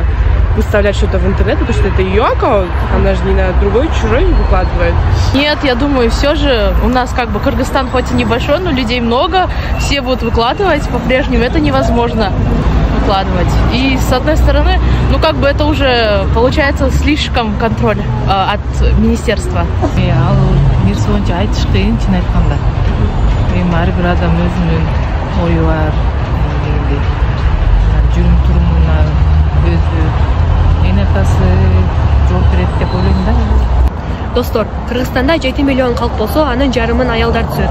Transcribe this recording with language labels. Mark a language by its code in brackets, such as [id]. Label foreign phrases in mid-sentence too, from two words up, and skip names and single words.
[ru] Выставлять что-то в интернет, потому что это ее аккаунт, она же не на другой, чужой выкладывает. Нет, я думаю, все же у нас как бы Кыргызстан хоть и небольшой, но людей много, все будут выкладывать по-прежнему, это невозможно выкладывать. И с одной стороны, ну как бы это уже получается слишком контроль от министерства. [ky] Достор, Кыргызстанда 7 миллион калк болсо, анын жарымын аялдар түзөт.